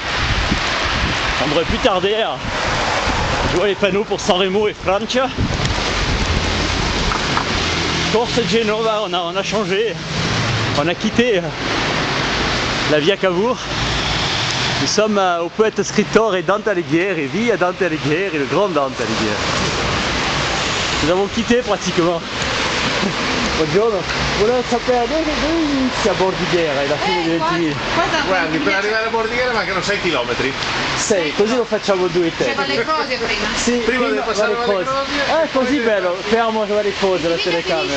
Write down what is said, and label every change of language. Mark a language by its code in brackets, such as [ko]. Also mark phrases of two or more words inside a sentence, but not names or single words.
[fr] On devrait plus tarder à... Je vois les panneaux pour San Remo et Francia. Corse Genova, on a changé. On a quitté la Via Cavour. Nous sommes au poète scrittore Dante Alighieri, via Dante Alighieri, le grand Dante Alighieri. Nous avons quitté pratiquement. [it] Buongiorno, volevo sapere dove inizia Bordighera e la fine di Ventimiglia? Guardi, per arrivare a Bordighera mancano 6 km. 6, così lo facciamo 2 e 3. C'è Valle Croce prima. Sì, Prima deve passare Valle Valle Croce. Croce, Così poi bello, fermo Valle Croce la telecamera.